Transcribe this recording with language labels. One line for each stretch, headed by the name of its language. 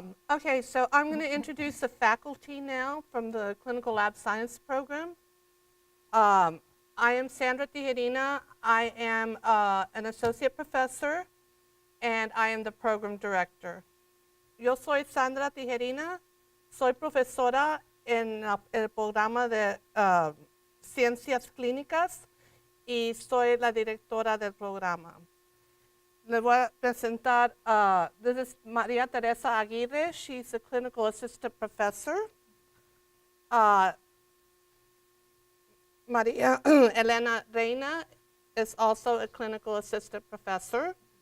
English: Okay, so I'm going to introduce the faculty now from the Clinical Lab Science program. I am Sandra Tijerina. I am an associate professor, and I am the program director.
Spanish: Yo soy Sandra Tijerina. Soy profesora en el programa de Ciencias Clínicas y soy la directora del programa. Les voy a presentar,
English: this is
Spanish: Maria Teresa Aguirre.
English: She's a clinical assistant professor. Maria Elena Reina is also a clinical assistant professor.